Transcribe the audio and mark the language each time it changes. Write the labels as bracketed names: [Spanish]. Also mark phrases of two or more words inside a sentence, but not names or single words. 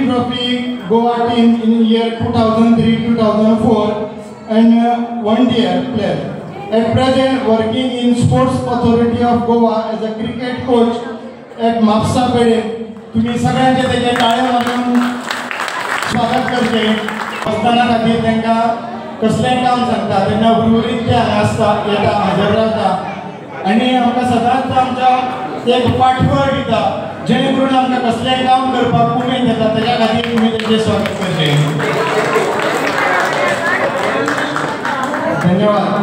[English] Trophy Goa team in year 2003-2004 and one-day player. At present, working in Sports Authority of Goa as a cricket coach at Mapsa Pede. [Marathi] तुम्ही सगळ्यांचे त्याचे टाळे वाजवून स्वागत करते। [Konkani] असताना खातीर तांकां कसलें काम सांगता तेन्ना उर्वरीत ते हांगा आसता, येता, हजर रावता आनी आमकां सदांच आमच्या एक पाठबळ दिता, जेणे करून आमकां कसलेंय काम करपाक उमेद येता। ताच्या खातीर तुमी तेंचें स्वागत करचें। धन्यवाद।